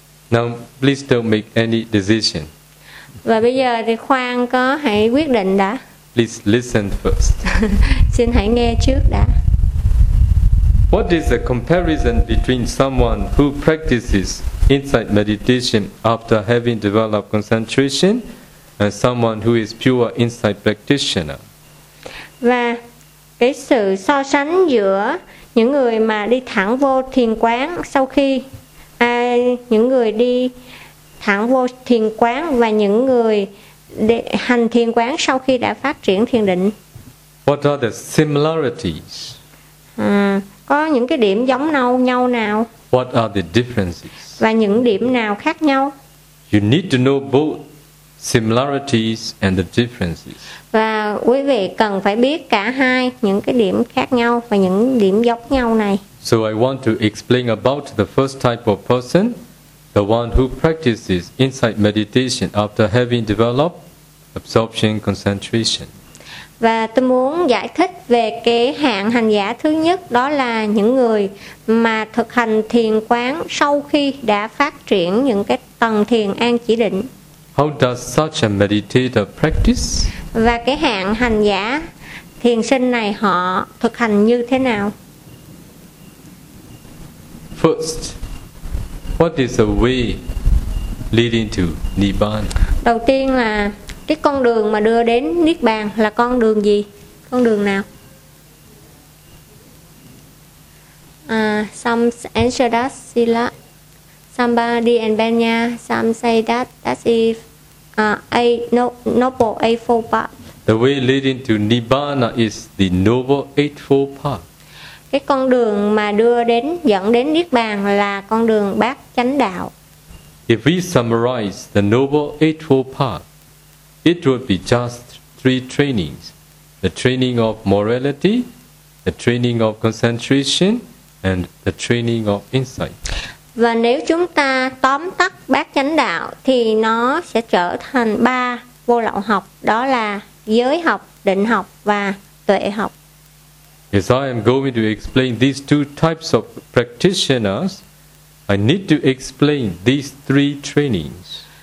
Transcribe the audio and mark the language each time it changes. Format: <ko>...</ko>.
<en>Now please don't make any decision.</en> <vi>Và bây giờ thì khoan có hãy quyết định đã.</vi> <en>Please listen first.</en> <vi>Xin hãy nghe trước đã.</vi> <en>What is the comparison between someone who practices insight meditation after having developed concentration and someone who is pure insight practitioner?</en> <vi>Và cái sự so sánh giữa những người mà đi thẳng vô thiền quán sau khi những người đi thẳng vô thiền quán và những người hành thiền quán sau khi đã phát triển thiền định.</vi> <en>What are the similarities?</en> <vi>Có những cái điểm giống nhau nào?</vi> <en>What are the differences?</en> <vi>Và những điểm nào khác nhau?</vi> <en>You need to know both similarities and the differences.</en> <vi>Và quý vị cần phải biết cả hai, những cái điểm khác nhau và những điểm giống nhau này.</vi> <en>So I want to explain about the first type of person, the one who practices insight meditation after having developed absorption concentration.</en> <vi>Và tôi muốn giải thích về cái hạng hành giả thứ nhất, đó là những người mà thực hành thiền quán sau khi đã phát triển những cái tầng thiền an chỉ định.</vi> <en>How does such a meditator practice?</en> <vi>Và cái hạng hành giả thiền sinh này họ thực hành như thế nào?</vi> <en>First, what is the way leading to Nibbana?</en> <vi>Đầu tiên là cái con đường mà đưa đến Niết Bàn là con đường gì? Con đường nào?</vi> <en>Some answer that Sila. Somebody and Banya. Some say that that is Noble Eightfold Path. The way leading to Nibbana is the Noble Eightfold Path.</en> <vi>Cái con đường mà dẫn đến Niết Bàn là con đường Bát Chánh Đạo.</vi> <en>If we summarize the Noble Eightfold Path, it would be just three trainings: the training of morality, the training of concentration, and the training of insight.</en> <vi>Và nếu chúng ta tóm tắt Bát Chánh Đạo thì nó sẽ trở thành ba vô lậu học, đó là giới học, định học và tuệ học.</vi> <en>As I am going to explain these two types of practitioners, I need to explain these three trainings.</en>